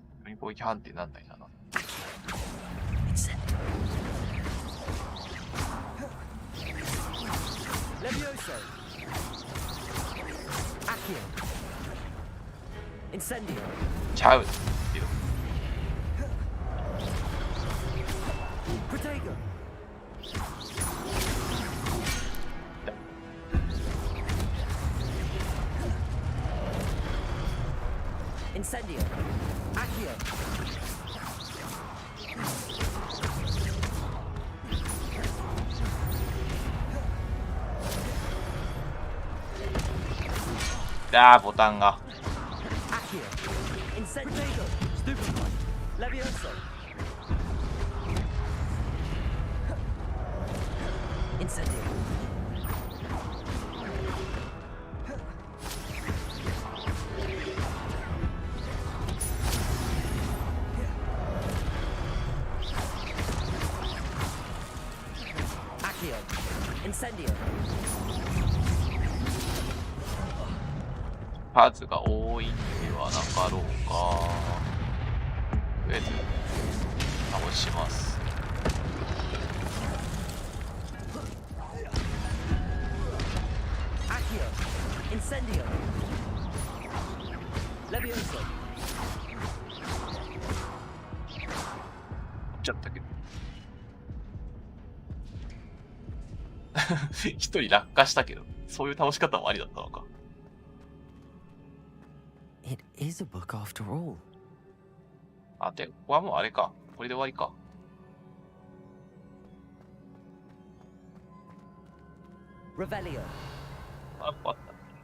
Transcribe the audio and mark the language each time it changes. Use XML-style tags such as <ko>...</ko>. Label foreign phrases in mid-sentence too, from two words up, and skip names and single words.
<ja>攻撃判定なんないな。 Levioso. Accio. Incendio. ちゃう。 Protego. Incendio. Accio. ボタンが。 Accio. Incendio. Stupefy. Levioso. Incendio. Accio. Incendio. 数が多いんではなかろうか。とりあえず倒します。 Accio. Incendio. Levioso. ちゃったけど。一人落下したけど、そういう倒し方もありだったのか。</ja> <en>It is a book after all.</en> <ja>あ、で、ここはもうあれか。これで終わりか。 Revelio. あ、あった。</ja>